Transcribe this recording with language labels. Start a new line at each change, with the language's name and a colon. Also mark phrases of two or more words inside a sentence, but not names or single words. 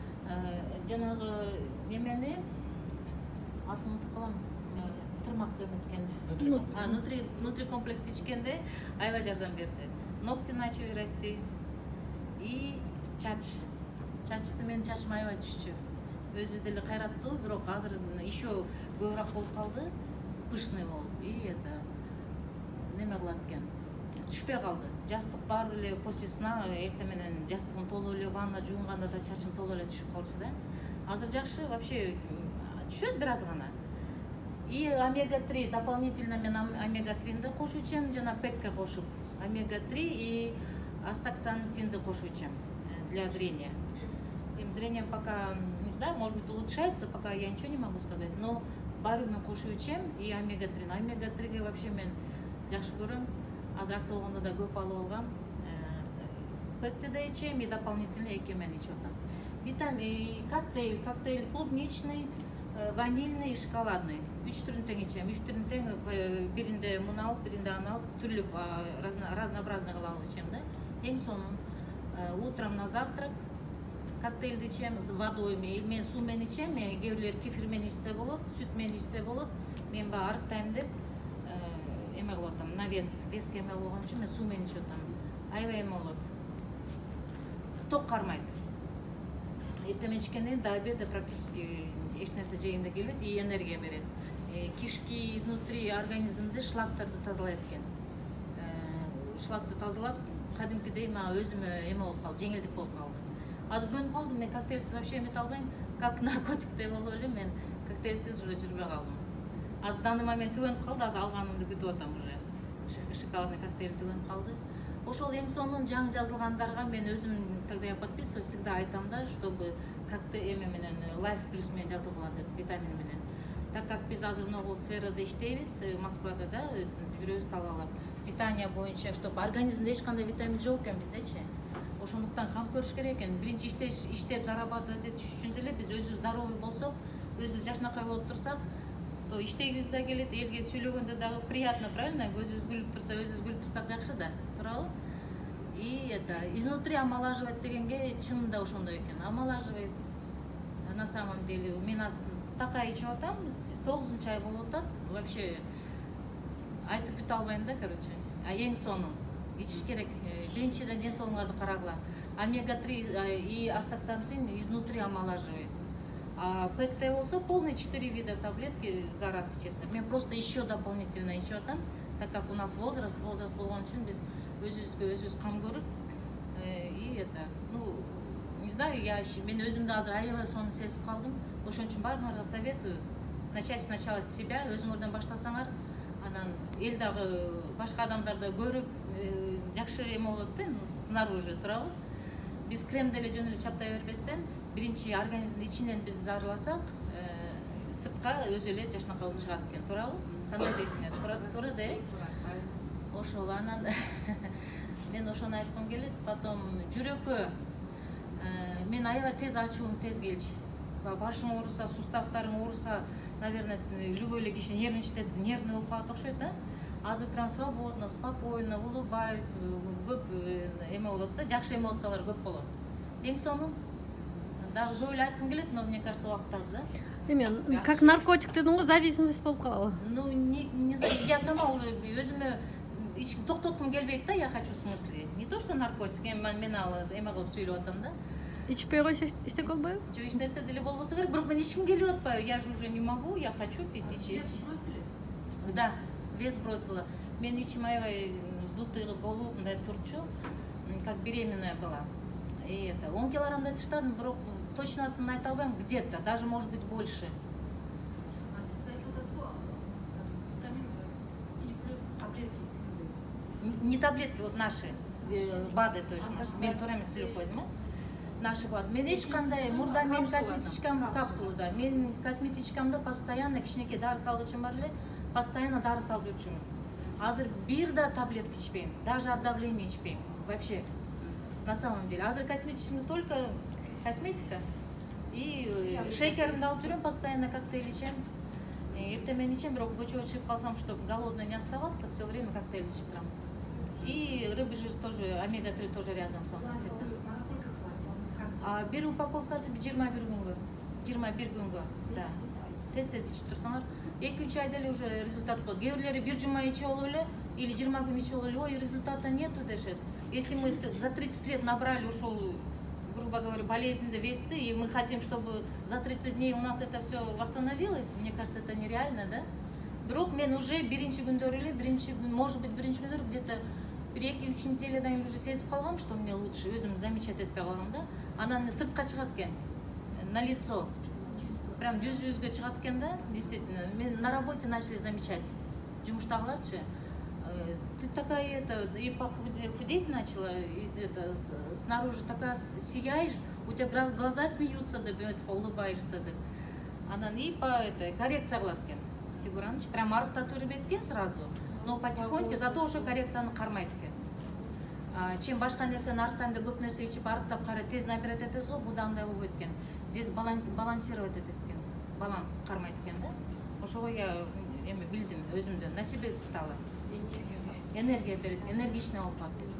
Kyrgyz: жанагы немени атын унутуп калам. Тырмак эметкен. Нутри комплекс ичкенде аябай жардам берди.
Russian: Ногти начали расти.
Kyrgyz: И чачты менин чачым аябай түшчү. Өзү деле кайраттуу, бирок азыр еще көбүрөөк болуп калды. Пышный болуп.
Russian: И это
Kyrgyz: неме кылат экен. Түшпөй калды. Жастык бар эле
Russian: после сна
Kyrgyz: эртең менен жастыгым толуп эле ванна жуунганда да чачым толуп эле түшүп калчу да. Азыр жакшы, вообще түшөт бир аз гана. И омега-3 дополнительно мен омега-3-ди кошуп ичем, жана пекке кошуп. Омега-3 и астаксантинди кошуп ичем
Russian: для зрения. Зрением пока, не знаю, может быть улучшается, пока я ничего не могу сказать, но
Kyrgyz: бару мен кошуп ичем
Russian: и омега-3.
Kyrgyz: Омега-3ге вообще мен жакшы көрөм. Азыр акция болгондо да көп алып алгам. Пекти да ичем и дополнительно эки мен ичип атам. Витамин,
Russian: коктейль клубничный, ванильный и шоколадный.
Kyrgyz: 3 түрүн тең ичем. 3 түрүн тең, биринде муну алып, биринде аны алып, түрлүү разнообразный кылып алып ичем да. Эң сонун
Russian: утром на завтрак
Kyrgyz: коктейлди ичем
Russian: с водой.
Kyrgyz: Мен суу менен ичем, кээ бирлер кефир менен ичсе болот, сүт менен ичсе болот. Мен баягы арыктайм деп эме кылып атам.
Russian: На веске
Kyrgyz: эме болгон үчүн мен суу менен ичип атам. Аябай эме болот. Ток кармайт. Эртең менен ичкенден
Russian: до обеда практически
Kyrgyz: эч нерсе жегим да келбейт и энергия берет. Кишки изнутри организмди шлактарды тазалайт экен. Шлакты тазалап, кадимкидей мага өзүмө эме болуп калды, жеңилдик болуп калды. Азыр көнүп калдым, мен коктейлсиз вообще эмете албайм. Как наркотиктэй болуп эле мен коктейлсиз уже жүрбөй калдым. Азыр
Russian: данный момент
Kyrgyz: түгөнүп калды, азыр алганымды күтүп атам уже.
Russian: Шоколадный коктейль
Kyrgyz: түгөнүп калды. Ошол эң сонун жаңы жазылгандарга мен өзүм,
Russian: когда я подписываюсь, всегда
Kyrgyz: айтам да,
Russian: чтобы коктейль
Kyrgyz: эме менен Life Plus менен жазылгыла деп, витамин менен.
Russian: Так как
Kyrgyz: биз азыр могу сферада иштейбиз, Москвада да, жүрөбүз талаалап. Питание боюнча, чтобы организмде эч кандай витамин жок экен биздечи. Ошондуктан кам көрүш керек экен. Биринчи иштеп зарабатывать этиш үчүн деле биз өзүбүз здоровый болсок, өзүбүз жашнакай болуп турсак, то иштегибиз да келет, элге сүйлөгөндө дагы
Russian: приятно, правильно?
Kyrgyz: Көзүбүз күлүп турса, өзүбүз күлүп турсак жакшы да, туурабы?
Russian: И это изнутри омолаживать
Kyrgyz: дегенге чынында ошондой экен.
Russian: Омолаживает. На самом деле,
Kyrgyz: мен такай ичип атам, 9-нчы ай болуп атат. Вообще айтып бүтө албайм да, короче. Эң сонун ичиш керек. Биринчиден ден соолугуңарды карагыла.
Russian: Омега-3 и астаксантин изнутри омолаживает. А ПКТ болсо полный 4 вида таблетки за раз ичесиң.
Kyrgyz: Мен
Russian: просто еще дополнительно
Kyrgyz: ичип атам,
Russian: так как у нас возраст
Kyrgyz: болгон үчүн биз өзүбүзгө кам көрүп
Russian: и это, ну, не знаю,
Kyrgyz: мен өзүмдү азыр аябай сонун сезип калдым. Ошон үчүн баарыңарга
Russian: советую начать сначала с себя,
Kyrgyz: өзүңөрдөн баштасаңар, анан эл дагы башка адамдарды көрүп жакшы эме болот да, снаружи, туурабы? Биз крем деле жөн эле чаптай бербестен, биринчи организмди ичинен биз зарыласак, сыртка өзү эле жашнакай болуп чыгат экен, туурабы? Кандай дейсиңер? Туура да? Ошол анан мен ошону айткым келет. Потом жүрөккө мен аябай тез ачуум тез келчү. Башың ооруса, суставтарың ооруса, наверное, любой эле киши нервный болуп калат окшойт да.
Russian: Азыр прям свободно, спокойно, улыбаюсь,
Kyrgyz: көп эме болот да, жакшы эмоциялар көп болот. Эң сонун дагы көп эле айткым келет,
Russian: но мне кажется,
Kyrgyz: убакыт аз да. Эме,
Russian: как наркотик
Kyrgyz: дедиң го, зависимость болуп калабы?
Russian: Ну, я сама уже
Kyrgyz: өзүмө токтоткум келбейт да,
Russian: я хочу в смысле. Не то, что наркотик,
Kyrgyz: мен ал эме кылып сүйлөп атам да. Ичпей койсо эчтеке болбойбу? Жок, эч нерсе деле болбосо керек, бирок мен ичким келип атпайбы.
Russian: Я же уже не могу, я хочу пить, ичи. Вес бросили? Да, вес бросила.
Kyrgyz: Мен ичим аябай вздутый болуп, мындай турчу,
Russian: как беременная была. И это,
Kyrgyz: 10 килограммдай таштадым, бирок точносын айта албайм,
Russian: где-то, даже может быть больше.
Kyrgyz: А сиз айтып атасыз го, витамин
Russian: и плюс таблетки? Не таблетки, вот наши, БАДы, то есть наши.
Kyrgyz: Мен туура эмес сүйлөп койдум,
Russian: наши БАДы.
Kyrgyz: Мен эч кандай мурда мен косметичкам капсулу да. Мен косметичкамда постоянно кичинекей дары салгычым бар эле, постоянно дары салып жүрчүмүн. Азыр бир да таблетка ичпейм,
Russian: даже от давления ичпейм. Вообще, на самом деле.
Kyrgyz: Азыр косметичкамда
Russian: только косметика.
Kyrgyz: И шейкеримди алып жүрөм, постоянно коктейль ичем. Эртең менен ичем, бирок көчөгө чыгып калсам,
Russian: чтобы голодный не оставаться, все время коктейль
Kyrgyz: ичип турам.
Russian: И рыбий жир тоже, омега-3 тоже рядом со мной всегда. Насколько хватит?
Kyrgyz: бир упаковкасы 21 күнгө. 21 күнгө. Да. Тез ичип турсаңар, 2-3 айда эле уже результат болот. Кээ бирлери бир жума ичип алып эле или 20 күн ичип алып эле, ой,
Russian: результата нету дешет. Если мы за 30 лет набрали ушел, грубо говоря, болезнь весты, и мы хотим, чтобы за 30 дней у нас это все восстановилось, мне кажется, это нереально, да?
Kyrgyz: Бирок мен уже биринчи күндөр эле,
Russian: может быть,
Kyrgyz: биринчи күндөр где-то 1-2-3 неделядан кийин уже сезип калгам,
Russian: что мне лучше,
Kyrgyz: өзүм замечать этпей калгам да. Анан сыртка чыгат экен,
Russian: на лицо.
Kyrgyz: Прям жүзгө чыгат экен да, действительно.
Russian: Мен на работе начали замечать. Жумуштагыларчы, ты такая и похудеть начала, и снаружи такая сияешь, у тебя глаза смеются, улыбаешься,
Kyrgyz: анан и коррекция кылат экен фигуранчы, прям арыктатуу бербейт экен
Russian: сразу, но потихоньку, зато
Kyrgyz: ошо коррекцияны кармайт экен. Чем башка нерсени арыктайм деп көп нерсе ичип арыктап кара тез набирать этебиз го, бул да андай болбойт экен. Балансировать этет экен, баланс кармайт экен да. Ошого я билдим, өзүмдө
Russian: на себе испытала.
Kyrgyz: Энергия берет, энергичный болуп калат десем.